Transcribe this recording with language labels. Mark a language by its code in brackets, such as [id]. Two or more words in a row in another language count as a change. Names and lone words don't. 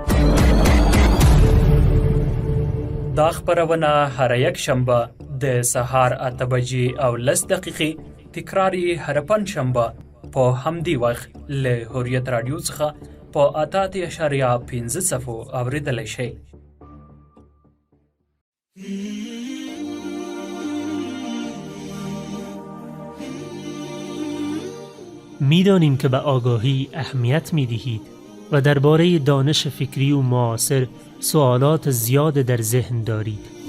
[ps] دا خبرونه هر یک شنبه د سهار 8 بجې او 10 دقیقې، تکرار یې هر پنج شنبه په همدې وخت له حریت رادیو څخه په 8.5 صفو اوریدلی شئ. [fa] می‌دانیم که به آگاهی اهمیت می‌دهید و درباره دانش فکری و معاصر سوالات زیاد در ذهن دارید.